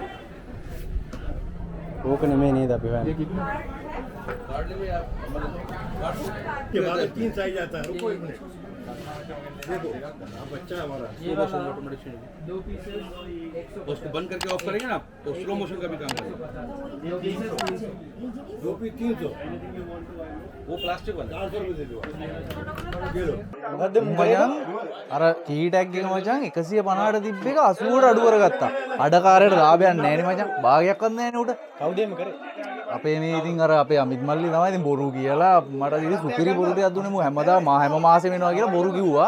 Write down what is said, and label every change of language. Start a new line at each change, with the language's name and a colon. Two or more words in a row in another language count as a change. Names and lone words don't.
Sinhala: ඕක නෙමෙයි නේද අපි හොයන්නේ.
Hindi: के बाद 3 साइज आता है रुको 1 मिनट देखो अब बच्चा है हमारा ये वाला
English: automatic 2 pieces
Hindi: उसको बंद करके ऑफ करेंगे ना तो
English: slow motion
Hindi: का भी काम करेगा 2 पीसेस 2 पीस 300 वो प्लास्टिक वाला 400 रुपए दे दो ये लो
Sinhala: මචං අර කීටැක් එක මචං 150ට තිබ්බ එක 80ට අඩු කරගත්තා. අඩකාරයට ලාභයක් නැහැ නේ මචං. භාගයක්වත් නැහැ නේ උට. කවුද එහෙම කරේ? අපේ මේ ඉතින් අර අපේ අමිත් මල්ලි තමයි ඉතින් බොරු කියලා මට ඉතින් සුපිරි බොරු ටිකක් දුන්නේ මම හැමදාම හැම මාසෙම එනවා කියලා බොරු කිව්වා.